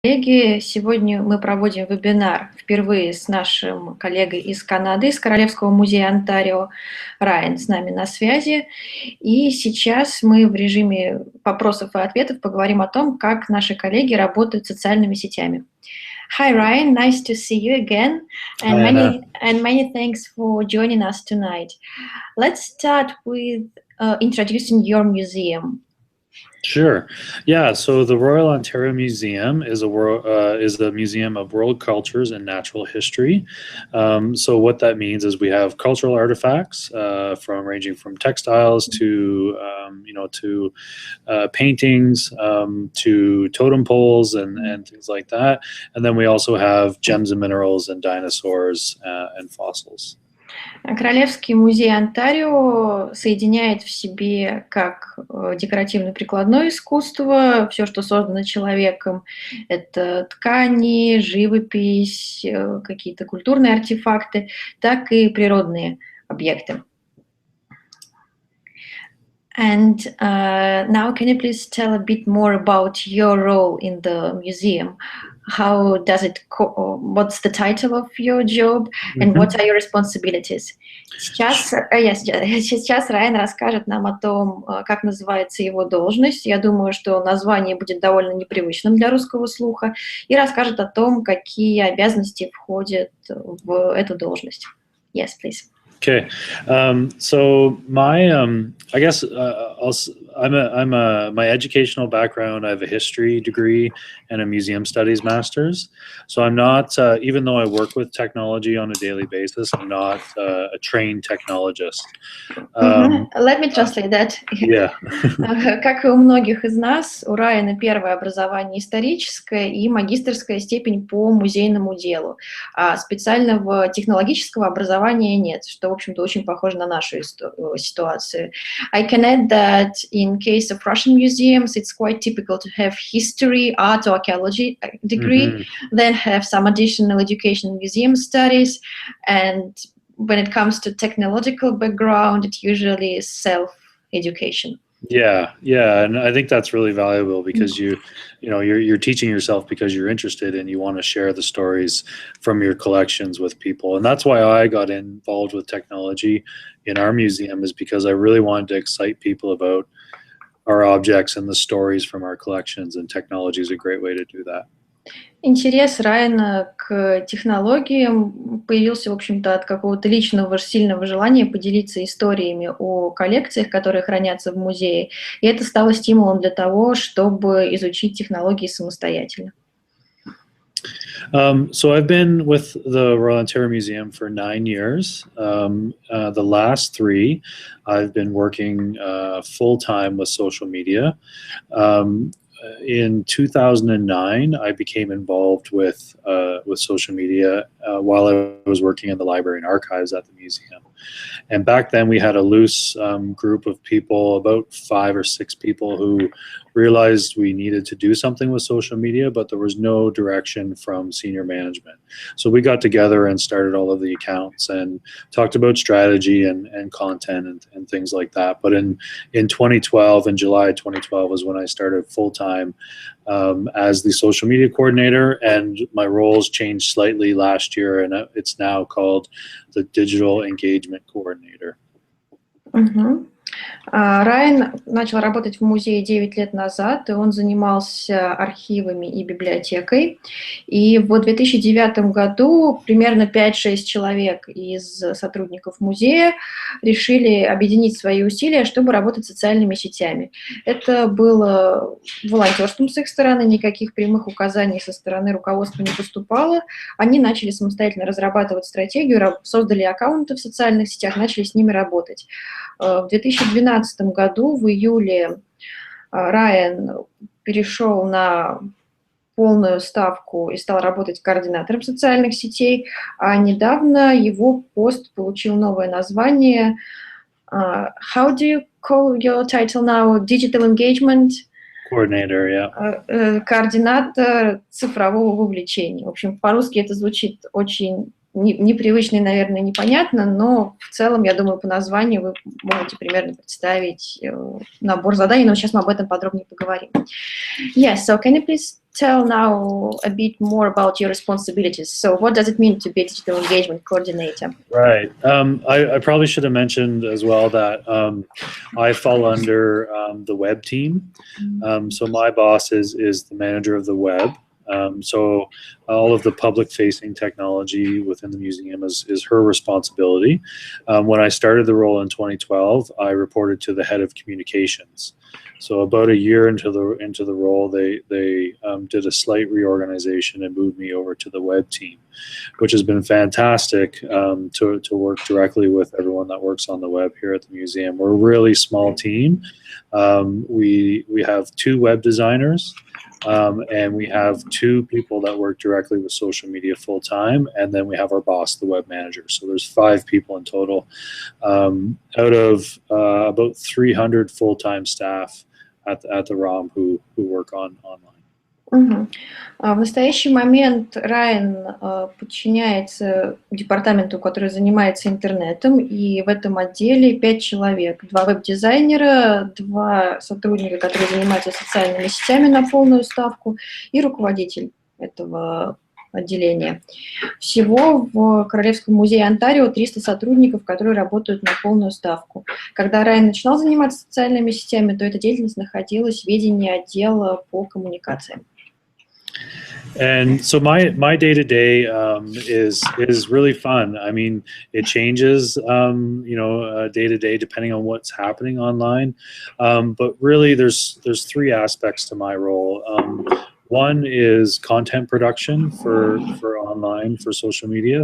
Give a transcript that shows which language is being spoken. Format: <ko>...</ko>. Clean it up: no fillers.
<ru>Коллеги, сегодня мы проводим вебинар впервые с нашим коллегой из Канады, из Королевского музея Онтарио. Райн с нами на связи. И сейчас мы в режиме вопросов и ответов поговорим о том, как наши коллеги работают с социальными сетями.</ru> <en>Hi Ryan, nice to see you again, and Hi, Anna. many thanks for joining us tonight. Let's start with introducing your museum. Sure. Yeah. So the Royal Ontario Museum is a museum of world cultures and natural history. So what that means is we have cultural artifacts ranging from textiles to paintings to totem poles and things like that. And then we also have gems and minerals and dinosaurs and fossils.</en> <ru>Королевский музей Онтарио соединяет в себе как декоративно-прикладное искусство, все, что создано человеком, это ткани, живопись, какие-то культурные артефакты, так и природные объекты.</ru> <en>And now can you please tell a bit more about your role in the museum? How does it, what's the title of your job and what are your responsibilities?</en> <ru>Сейчас Райан расскажет нам о том, как называется его должность. Я думаю, что название будет довольно непривычным для русского слуха. И расскажет о том, какие обязанности входят в эту должность.</ru> <en>Yes, please. Okay, so my I guess my educational background. I have a history degree and a museum studies master's. So I'm not, even though I work with technology on a daily basis, I'm not a trained technologist. Let me translate that. Yeah.</en> <ru>Как и у многих из нас, у Райана первое образование историческое и магистерская степень по музейному делу. А специального технологического образования нет, что, в общем-то, очень похоже на нашу ситуацию.</ru> <en>I can add that in case of Russian museums, it's quite typical to have history, art, or archaeology degree, then have some additional education in museum studies, and when it comes to technological background, it usually is self-education. Yeah, and I think that's really valuable because you're teaching yourself because you're interested and you want to share the stories from your collections with people. And that's why I got involved with technology in our museum, is because I really wanted to excite people about our objects and the stories from our collections, and technology is a great way to do that.</en> <ru>Интерес Райана к технологиям появился, в общем-то, от какого-то личного сильного желания поделиться историями о коллекциях, которые хранятся в музее. И это стало стимулом для того, чтобы изучить технологии самостоятельно.</ru> <en>So I've been with the Royal Ontario Museum for 9 years. The last 3, I've been working full-time with social media. In 2009, I became involved with social media while I was working in the library and archives at the museum. And back then, we had a loose group of people, about 5 or 6 people, who realized we needed to do something with social media, but there was no direction from senior management. So we got together and started all of the accounts and talked about strategy and content and things like that. But in 2012, in July 2012, was when I started full-time as the social media coordinator, and my roles changed slightly last year, and it's now called the digital engagement coordinator.</en> <ru>Райн начал работать в музее 9 лет назад, и он занимался архивами и библиотекой. И в 2009 году примерно 5-6 человек из сотрудников музея решили объединить свои усилия, чтобы работать с социальными сетями. Это было волонтерством с их стороны, никаких прямых указаний со стороны руководства не поступало. Они начали самостоятельно разрабатывать стратегию, создали аккаунты в социальных сетях, начали с ними работать. В 2012 году, в июле, Райан перешел на полную ставку и стал работать координатором социальных сетей, а недавно его пост получил новое название.</ru> <en>How do you call your title now? Digital engagement? Coordinator, yeah.</en> <ru>Координатор цифрового вовлечения. В общем, по-русски это звучит очень непривычно и, наверное, непонятно, но в целом, я думаю, по названию вы можете примерно представить набор заданий, но сейчас мы об этом подробнее поговорим.</ru> <en>Yes, so can you please tell now a bit more about your responsibilities. So what does it mean to be a digital engagement coordinator? Right. I probably should have mentioned as well that I fall under the web team. So my boss is the manager of the web. So all of the public-facing technology within the museum is her responsibility. When I started the role in 2012, I reported to the head of communications. So about a year into the role, they did a slight reorganization and moved me over to the web team, which has been fantastic to work directly with everyone that works on the web here at the museum. We're a really small team. We have 2 web designers. And we have 2 people that work directly with social media full time, and then we have our boss, the web manager. So there's 5 people in total, out of about 300 full-time staff at the ROM who work online.</en> <ru>В настоящий момент Райн подчиняется департаменту, который занимается интернетом, и в этом отделе 5 человек. 2 веб-дизайнера, 2 сотрудника, которые занимаются социальными сетями на полную ставку, и руководитель этого отделения. Всего в Королевском музее Онтарио 300 сотрудников, которые работают на полную ставку. Когда Райн начинал заниматься социальными сетями, то эта деятельность находилась в ведении отдела по коммуникациям.</ru> <en>And so my day-to-day is really fun. I mean, it changes, day-to-day depending on what's happening online. But really, there's 3 aspects to my role. One is content production for online, for social media.</en>